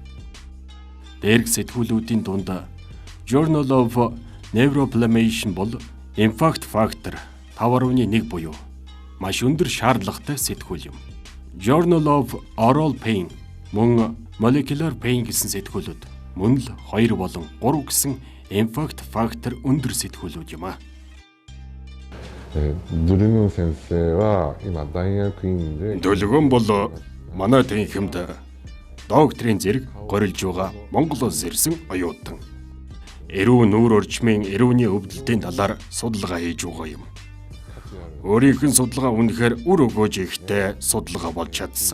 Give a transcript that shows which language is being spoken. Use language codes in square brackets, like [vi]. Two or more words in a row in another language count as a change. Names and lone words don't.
[mn] Дээрх сэтгүүлүүдийн дунд Journal of Neuroinflammation бол [en] Impact Factor [mn] 5.1 буюу маш өндөр шаардлагатай сэтгүүл юм. Journal of Oral Pain мөн Molecular Pain гэсэн сэтгүүлүүд мөн л 2 болон 3 гэсэн [en] Impact Factor [mn] өндөр сэтгүүлүүд юм а. [ja] ドルゴン先生は今大学院で [mn] Дөлгөөн бол манай тэнхимд докторийн зэрэг горилж байгаа Монголоос ирсэн оюутан. Эрүүн нүүр орчмын эрүүний өвдөлтийн талаар судалгаа хийж байгаа юм. Өөрийнх нь судалгаа үнэхээр үр өгөөж ихтэй судалгаа болж чадсан.